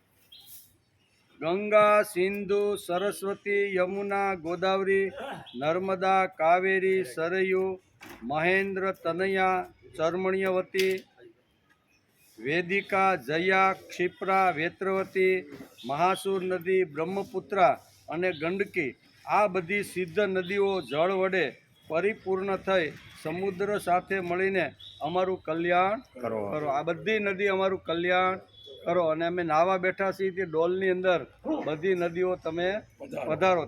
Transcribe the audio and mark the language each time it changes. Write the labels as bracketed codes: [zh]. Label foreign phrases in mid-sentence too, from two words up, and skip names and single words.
[sa] गंगा सिंधु सरस्वती यमुना गोदावरी नर्मदा कावेरी सरयू महेंद्र तनया चर्मण्यवती वेदिका जया क्षिप्रा वेत्रवती महासुर नदी ब्रह्मपुत्रा [gu] અને ગંડકી આ બધી સિદ્ધ નદીઓ જળ વડે પરિપૂર્ણ થઈ સમુદ્ર સાથે મળીને અમારું કલ્યાણ કરો। આ બધી નદી અમારું કલ્યાણ કરો અને અમે નાવા બેઠા છીએ તે ડોલની અંદર બધી નદીઓ તમે પધારો।